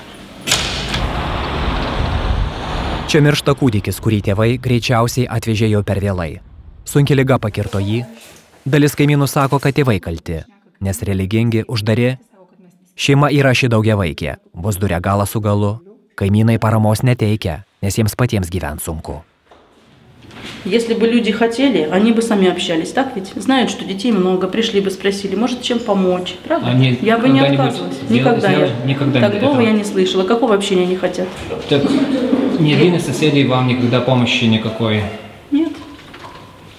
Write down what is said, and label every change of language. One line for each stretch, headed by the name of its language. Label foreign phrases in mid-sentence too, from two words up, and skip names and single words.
Lithuanian: Čia miršta kūdikis, kurį tėvai greičiausiai atvežė jau per vėlai. Sunki liga pakirto jį. Dalis kaimynų sako, kad tėvai kalti, nes religingi, uždari. Šeima yra ši daugiavaikė, vos duria galą su galu. Kaimynai paramos neteikia, nes jiems patiems gyvent sunку.
Russian: Если бы люди хотели, они бы сами общались, так ведь? Знают, что детей много, пришли бы, спросили, может, чем помочь, правда? Я бы не отказывалась. Никогда. Так долго я не слышала. Какого общения они хотят? Так ни один из соседей вам никогда помощи никакой?